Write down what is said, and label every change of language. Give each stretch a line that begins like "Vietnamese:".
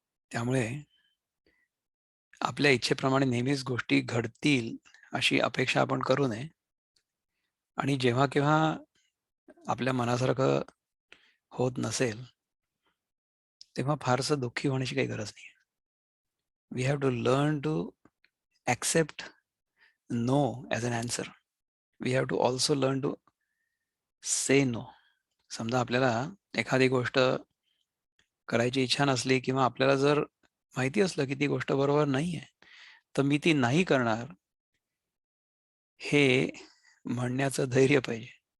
Marathi: त्यामुळे आपल्या इच्छेप्रमाणे नेहमीच गोष्टी घडतील अशी अपेक्षा आपण करू नये आणि जेव्हा केव्हा आपल्या मनासारखं होत नसेल, तेव्हा फारसं दुःखी होण्याची काही गरज नाही.
English: We have to learn to accept no as an answer. We have to also learn to say no.
Marathi: समजा आपल्याला एखादी गोष्ट करायची इच्छा नसली किंवा आपल्याला जर माहिती असलं की ती गोष्ट बरोबर नाही आहे, तर मी ती नाही करणार हे म्हणण्याचं धैर्य पाहिजे.